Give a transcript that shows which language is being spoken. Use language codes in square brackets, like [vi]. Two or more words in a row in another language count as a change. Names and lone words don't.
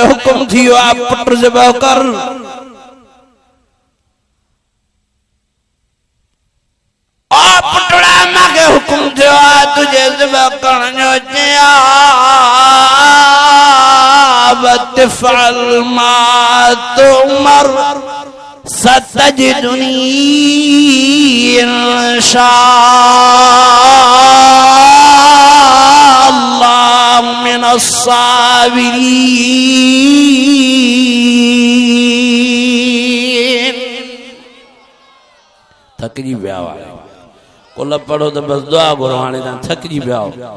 [sd] हुकुम थियो आहे पुट ज़िबह कर, ओ पुटड़ा मूंखे हुकुम थियो आहे तुझे ज़िबह करण जो, [ar] يا أبت افعل ما تؤمر ستجدني إن شاء الله من الصابرين. [sd] थकजी पिया आहियो, कुल पढ़ो तो बस दुआ घुरो, हाणे तव्हां थकजी पिया आहियो।